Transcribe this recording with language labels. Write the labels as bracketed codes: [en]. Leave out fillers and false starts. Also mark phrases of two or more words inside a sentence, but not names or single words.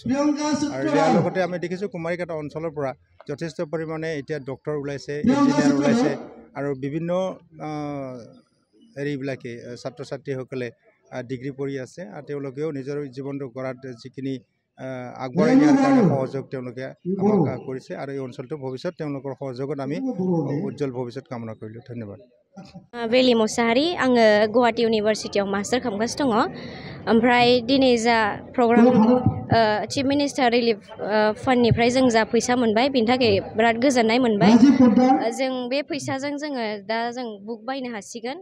[as] আৰু ইয়াৰ লগতে আমি দেখিছোঁ কুমাৰিকাটা অঞ্চলৰ পৰা যথেষ্ট পৰিমাণে এতিয়া ডক্টৰ ওলাইছে, ইঞ্জিনিয়াৰ ওলাইছে আৰু বিভিন্ন হেৰিবিলাকে ছাত্ৰ ছাত্ৰীসকলে ডিগ্ৰী পঢ়ি আছে আৰু তেওঁলোকেও নিজৰ জীৱনটো গঢ়াত যিখিনি আগবঢ়াই নিয়াৰ কাৰণে সহযোগ তেওঁলোকে আমাক কৰিছে আৰু এই অঞ্চলটোৰ ভৱিষ্যত তেওঁলোকৰ সহযোগত আমি উজ্জ্বল ভৱিষ্যত কামনা কৰিলোঁ। ধন্যবাদ। [brx] बेलि मुसाहारि, आङो गुवाहाटी इउनिभारसिटियाव मास्टार खालामगासिनो दङ। ओमफ्राय दिनै जा प्रग्राम चिफ मिनिस्टार रिलिफ फान्डनिफ्राय जों जा फैसा मोनबाय बिनि थाखाय बिराद गोजोननाय मोनबाय। जों बे फैसाजों जोङो दा जों बुक बायनो हासिगोन।